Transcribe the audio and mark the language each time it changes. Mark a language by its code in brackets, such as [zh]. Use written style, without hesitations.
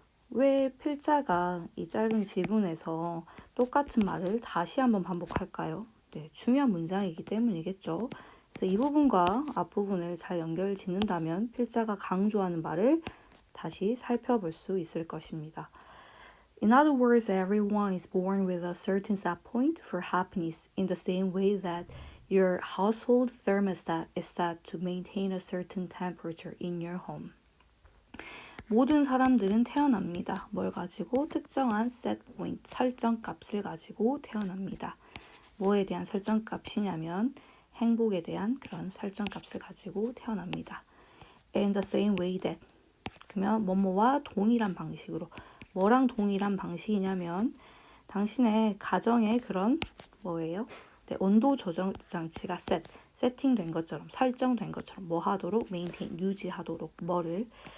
[ko] 왜 필자가 이 짧은 지문에서 똑같은 말을 다시 한번 반복할까요? 네, 중요한 문장이기 때문이겠죠. 그래서 이 부분과 앞부분을 잘 연결 짓는다면 필자가 강조하는 말을 다시 살펴볼 수 있을 것입니다. [en] In other words, everyone is born with a certain set point for happiness in the same way that your household thermostat is set to maintain a certain temperature in your home. [ko] 모든 사람들은 태어납니다. 뭘 가지고? 특정한 set point, 설정값을 가지고 태어납니다. 뭐에 대한 설정값이냐면 행복에 대한 그런 설정값을 가지고 태어납니다. [en] In the same way that, [ko] 그러면 뭐뭐와 동일한 방식으로. 뭐랑 동일한 방식이냐면 당신의 가정의 그런 뭐예요? 네, 온도 조정 장치가 세팅된 것처럼, 설정된 것처럼 뭐 하도록? maintain, 유지하도록. 뭐를?